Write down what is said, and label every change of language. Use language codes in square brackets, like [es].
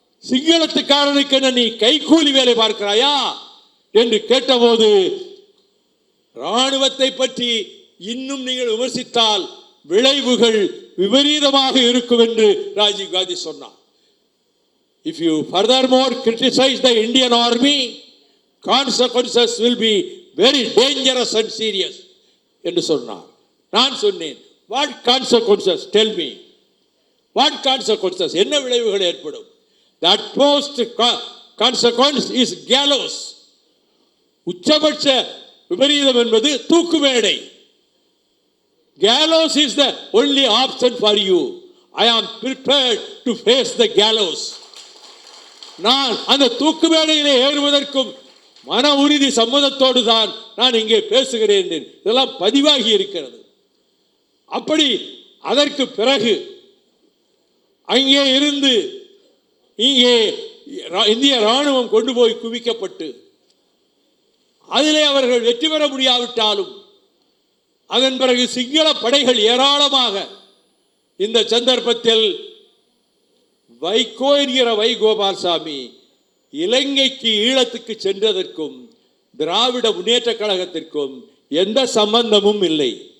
[ta] சிங்களத்துக்காரனுக்கு என்ன நீ கைகூலி வேலை பார்க்கிறாயா என்று கேட்டபோது, ராணுவத்தை பற்றி இன்னும் நீங்கள் விமர்சித்தால் விளைவுகள் விபரீதமாக இருக்கும் என்று ராஜீவ் காந்தி சொன்னார். [en] If you furthermore criticize the Indian army, consequences will be very dangerous and serious [ta] என்று சொன்னார். நான் சொன்னேன், [en] what consequences? Tell me. What consequences? [ta] என்ன விளைவுகள் ஏற்படும்? [en] That most consequence is gallows. [ta] உச்சபட்ச விபரீதம் என்பது தூக்கு மேடை. [en] Gallows is the only option for you. I am prepared to face the gallows. [ta] நான் அந்த தூக்கு மேடையிலே ஏறுவதற்கும் மன உறுதி சம்மதத்தோடு தான் நான் இங்கே பேசுகிறேன். இதெல்லாம் பதிவாகி இருக்கிறது. அப்படி அதற்கு பிறகு அங்கே இருந்து இங்கே இந்திய ராணுவம் கொண்டு போய் குவிக்கப்பட்டு அதிலே அவர்கள் வெற்றி பெற முடியாவிட்டாலும் அதன் பிறகு சிங்கள படைகள் ஏராளமாக இந்த சந்தர்ப்பத்தில் வைகோ என்கிற வைகோபால்சாமி இலங்கைக்கு, ஈழத்துக்கு சென்றதற்கும் திராவிட முன்னேற்ற கழகத்திற்கும் எந்த சம்பந்தமும் இல்லை.